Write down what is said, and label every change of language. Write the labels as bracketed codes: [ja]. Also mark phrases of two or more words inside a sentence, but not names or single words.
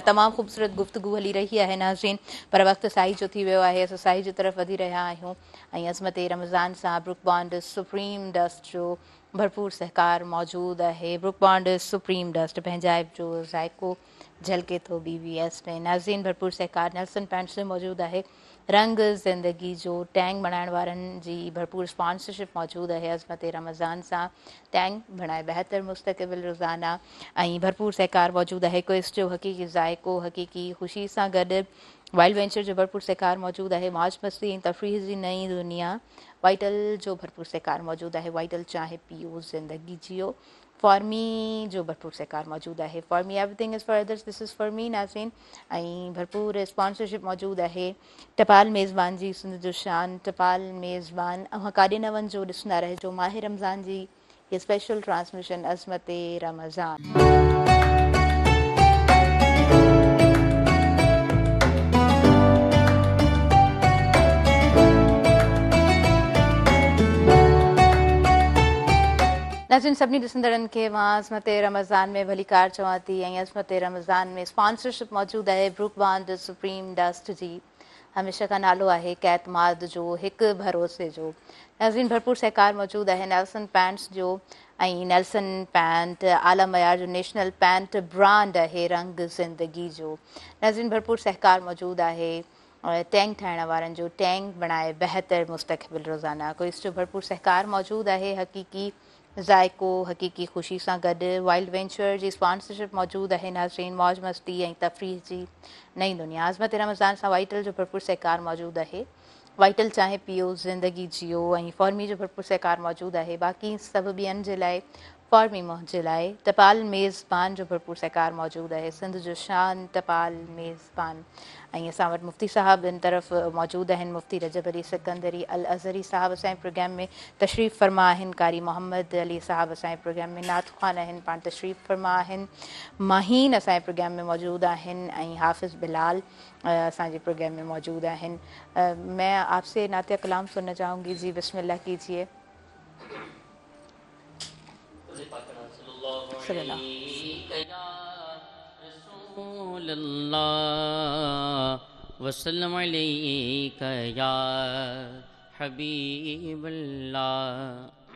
[sd] तमामु ख़ूबसूरत गुफ़्तगू हली रही आहे नाज़रीन, पर वक़्तु साई जो थी वियो आहे. असां साई जी तरफ़ वधी रहिया आहियूं ऐं अज़मत रमज़ान सां ब्रुक बॉन्ड सुप्रीम डस्ट जो भरपूर सहकार मौजूदु आहे. ब्रुक बॉन्ड सुप्रीम डस्ट पंहिंजाइप जो ज़ाइक़ो झलके थो BBS में। नाज़रीन भरपूर सहकार नेल्सन पैंट्स में मौजूद है। रंग ज़िंदगी जो टैंक बणाइण वारनि जी भरपूर स्पॉन्सरशिप मौजूद है। अज़मत रमज़ान सां टैंक बणाए बेहतर मुस्तक़बिल रोज़ाना ऐं भरपूर सहकार मौजूद है। क्विज़ जो हक़ीक़ी ज़ाइक़ो हक़ीक़ी ख़ुशी सां गॾु वाइल्ड वेंचर जो भरपूर सहकार मौजूद है। मौज मस्ती ऐं तफ़रीह जी नई दुनिया वाइटल जो भरपूर सहकार मौजूद है। वाइटल चाहे पियो ज़िंदगी जियो। फॉर्मी जो भरपूर सहकार मौजूद है। [en] फॉर्मी everything is for others, this is for me नाज़रीन। [sd] ऐं भरपूर स्पॉन्सरशिप मौजूद है। टपाल मेज़बान जी सिंध जो शान टपाल मेज़बान अव्हां काॾे न वञिजो, ॾिसंदा रहिजो माह रमज़ान जी ये स्पेशल ट्रांसमिशन अज़मत रमज़ान। नाज़रीन सभिनी ॾिसंदड़नि खे मां अज़मत रमज़ान में भलीकार चवां थी ऐं अज़मत रमज़ान में स्पॉन्सरशिप मौजूद है ब्रुक बॉन्ड सुप्रीम डस्ट जी। हमेशह का नालो आहे कैतमाद जो हिकु भरोसे जो। नाज़रीन भरपूर सहकार मौजूद है नेल्सन पैंट्स जो ऐं नेल्सन पैंट आला मयार जो नेशनल पैंट ब्रांड है रंग ज़िंदगी जो। नाज़रीन भरपूर सहकार मौजूद है टैंक ठाहिण वारनि जो टैंक बणाए बेहतर मुस्तक़बिल रोज़ाना। क्विज़ जो भरपूर सहकार मौजूद है। हक़ीक़ी ज़ाइक़ो हक़ीक़ी ख़ुशी सां गॾु वाइल्ड वेंचर जी स्पॉन्सरशिप मौजूद है। नाज़रीन मौज मस्ती ऐं तफ़रीह जी नई दुनिया अज़मत रमज़ान सां वाइटल जो भरपूर सहकार मौजूद है। वाइटल चाहे पियो ज़िंदगी जियो ऐं फॉर्मी जो भरपूर सहकार मौजूद है। बाक़ी सभु ॿियनि जे लाइ फॉर्मी मुंहिंजे लाइ टपाल मेज़बान जो भरपूर सहकार मौजूद है। सिंध जो शान टपाल मेज़बान ऐं असां वटि मुफ़्ती साहब इन तरफ़ मौजूद आहिनि। मुफ़्ती रजब अली सिकंदरी अल अज़हरी साहब असांजे प्रोग्राम में तशरीफ़ फरमा आहिनि। कारी मोहम्मद अली साहब असांजे प्रोग्राम में नात ख़्वान आहिनि, पाण तशरीफ़ फरमा आहिनि। माहीन असांजे प्रोग्राम में मौजूद आहिनि ऐं हाफ़िज़ बिलाल असांजे प्रोग्राम में मौजूद आहिनि। [ur] میں آپ سے نعتیہ کلام سننا چاہوں گی. جی بسم اللہ کیجیے. [ar] وسلم عليك يا حبيب الله.